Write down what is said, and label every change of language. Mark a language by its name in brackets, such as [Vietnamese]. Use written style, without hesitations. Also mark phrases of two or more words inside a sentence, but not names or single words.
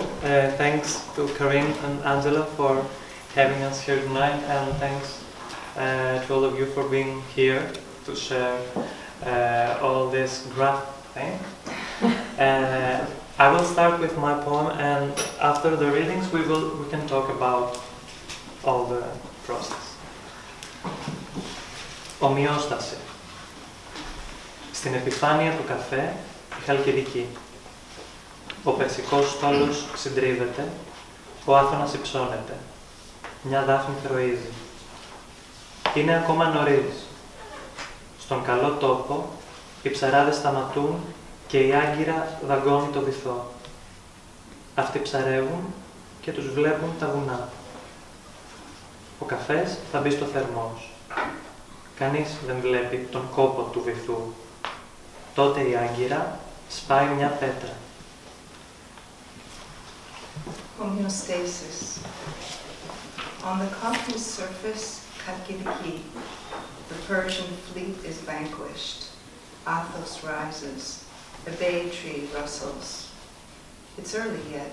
[English] Thanks to Karine and Angela for having us here tonight, and thanks to all of you for being here to share all this Graft thing. I will start with my poem, and after the readings we can talk about all the process. [Greek] Ομοιόσταση. Στην επιφάνεια του καφέ η χαλκιδική. Ο περσικός στόλος συντρίβεται, ο άθωνας υψώνεται. Μια δάφνη θροίζει. Είναι ακόμα νωρίς. Στον καλό τόπο οι ψαράδες σταματούν και η άγκυρα δαγκώνει το βυθό. Αυτοί ψαρεύουν και τους βλέπουν τα βουνά. Ο καφές θα μπει στο θερμός. Κανείς δεν βλέπει τον κόπο του βυθού. Τότε η άγκυρα σπάει μια πέτρα. [English] Homeostasis. On the coffee's surface, Kalkidiki, the Persian fleet is vanquished. Athos rises. A bay tree rustles. It's early yet.